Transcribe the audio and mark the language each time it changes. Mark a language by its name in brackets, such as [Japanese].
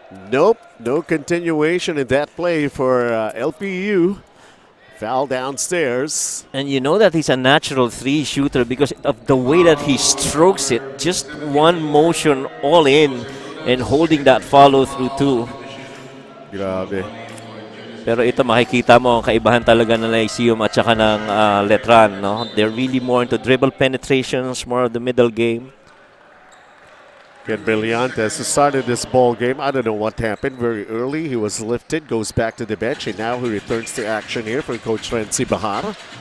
[English] Nope, no continuation in that play for LPU. Foul downstairs. And you know that he's a natural 3 shooter because of the way that he strokes it. Just one motion all in and holding that follow through too. [Filipino] Grabe. Pero ito makikita mo ang kaibahan talaga ng Lyceum at saka ng Letran. No? [English] They're really more into dribble penetrations, more of the middle game. Ken Brillantes started this ball game. I don't know what happened very early. He was lifted, goes back to the bench, and now he returns to action here for Coach Renzi Bahara.